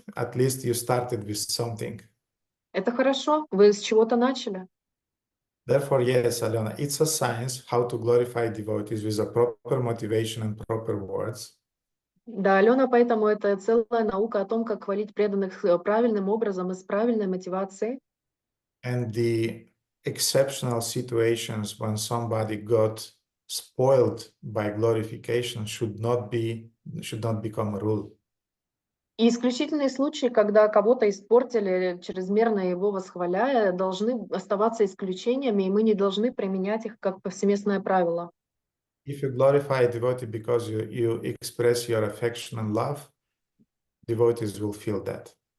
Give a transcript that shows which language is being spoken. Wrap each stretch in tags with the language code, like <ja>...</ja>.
<en>At least you started with something.</en> <ru>Это хорошо, вы с чего-то начали.</ru> <en>Therefore, yes, Alena, it's a science how to glorify devotees with a proper motivation and proper words.</en> <ru>Да, Алена, поэтому это целая наука о том, как хвалить преданных правильным образом и с правильной мотивацией.</ru> <en>And the exceptional situations when somebody got spoiled by glorification should not become a rule.</en> <ru>И исключительные случаи, когда кого-то испортили, чрезмерно его восхваляя, должны оставаться исключениями, и мы не должны применять их как повсеместное правило.</ru> <en>If you glorify a devotee because you express your affection and love, devotees will feel that.</en>